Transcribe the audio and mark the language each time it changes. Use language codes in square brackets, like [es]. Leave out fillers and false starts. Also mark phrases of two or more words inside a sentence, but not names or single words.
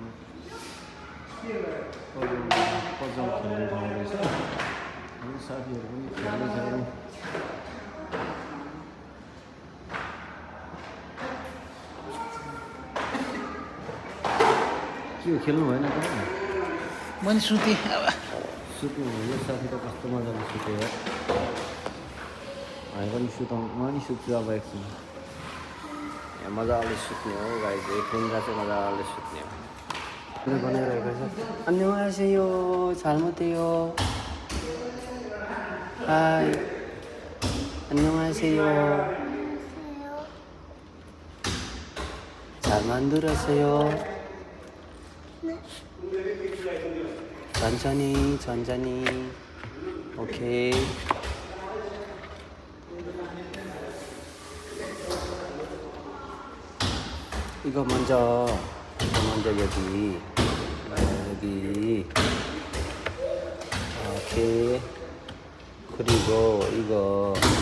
[ne] पजल खेल्ने ठाउँ रहेछ अनि साथीहरू पनि खेल्दैछ के खेल्नु भएन त मैले सुतेँ सुत्नु भयो साथी त कस्तो मजाले सुत्यो यार हामी पनि सुताउँ म नि सुत्छु अब एकछिन यहाँ मजाले सुत्ने हो गाई चाहिँ खुङ्गा चाहिँ मजाले सुत्ने हो बनाइरहेको छ [ko] 안녕하세요 잘못해요 हाई 안녕하세요 잘 만들었어요 천천히 오케이 이거 먼저 여기 오케이 그리고